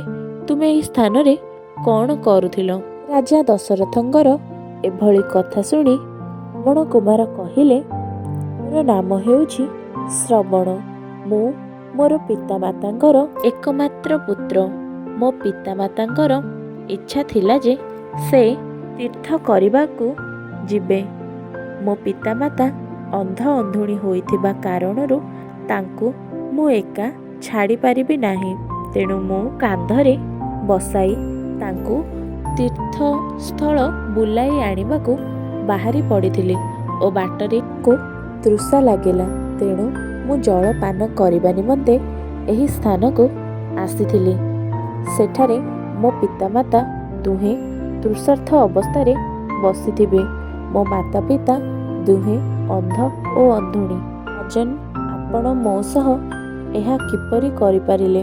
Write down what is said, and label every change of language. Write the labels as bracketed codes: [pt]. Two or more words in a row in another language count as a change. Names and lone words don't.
[or] ତୁମେ ଏହି ସ୍ଥାନରେ କଣ କରୁଥିଲ? ରାଜା ଦଶରଥଙ୍କର ଏଭଳି କଥା ଶୁଣି ଶ୍ରବଣ କୁମାର କହିଲେ, ମୋର ନାମ ହେଉଛି ଶ୍ରବଣ। ମୁଁ ମୋର ପିତାମାତାଙ୍କର ଏକମାତ୍ର ପୁତ୍ର। ମୋ ପିତାମାତାଙ୍କର ଇଚ୍ଛା ଥିଲା ଯେ ସେ ତୀର୍ଥ କରିବାକୁ ଯିବେ। ମୋ ପିତାମାତା ଅନ୍ଧ ଅନ୍ଧୁଣୀ ହୋଇଥିବା କାରଣରୁ ତାଙ୍କୁ ମୁଁ ଏକା ଛାଡ଼ି ପାରିବି ନାହିଁ। ତେଣୁ ମୁଁ କାନ୍ଧରେ ବସାଇ ତାଙ୍କୁ ତୀର୍ଥସ୍ଥଳ ବୁଲାଇ ଆଣିବାକୁ ବାହାରି ପଡ଼ିଥିଲି ଓ ବାଟରେ ମୋତେ ତୃଷା ଲାଗିଲା। तेणु ମୁଁ ଜଳପାନ କରିବା ନିମନ୍ତେ ଏହି ସ୍ଥାନକୁ ଆସିଥିଲି। ସେଠାରେ ମୋ ପିତାମାତା ଦୁହେଁ ତୃଷାର୍ଥ ଅବସ୍ଥାରେ ବସିଥିବେ। ମୋ ମାତା ପିତା ଦୁହେଁ ଅନ୍ଧ ଓ ଅନ୍ଧୁଣୀ। ରାଜନ୍, ଆପଣ ମୋ ସହ ଏହା କିପରି କରିପାରିଲେ?